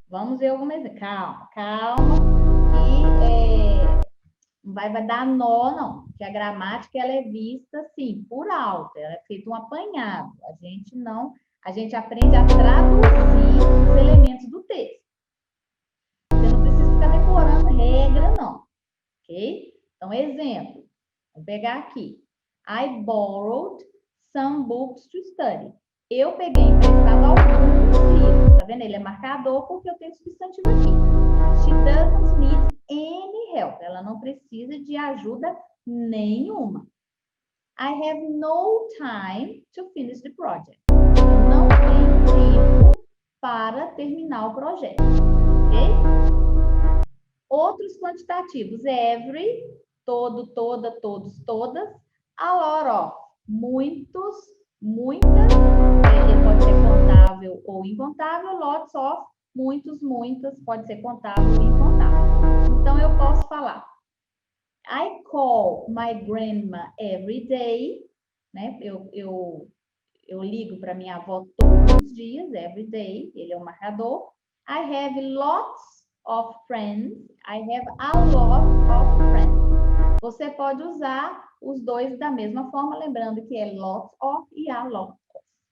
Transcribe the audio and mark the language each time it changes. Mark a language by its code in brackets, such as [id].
[pt] Vamos ver alguma exemplo. Calma, que não vai dar nó, não. Porque a gramática ela é vista, assim, por alto. Ela é feita um apanhado. A gente aprende a traduzir os elementos do texto. Você não precisa ficar decorando regra, não. Ok? Então, exemplo. Vou pegar aqui. [en] I borrowed some books to study. [pt] Eu peguei emprestado alguns livros. Tá vendo? Ele é marcador porque eu tenho substantivo aqui. [en] She doesn't need any help. [pt] Ela não precisa de ajuda nenhuma. [en] I have no time to finish the project. [pt] Eu não tenho tempo para terminar o projeto. Ok? Outros quantitativos. Every, todo, toda, todos, todas. A lot of, muitos, muitas. Ele pode ser contável ou incontável. Lots of, muitos, muitas. Pode ser contável ou incontável. Então, eu posso falar. [en] I call my grandma every day. [pt] Né? Eu ligo para minha avó todos os dias, [en] every day. [pt] Ele é um marcador. [en] I have lots of friends. I have a lot of friends. [pt] Você pode usar os dois da mesma forma, lembrando que é lots of e a lot of.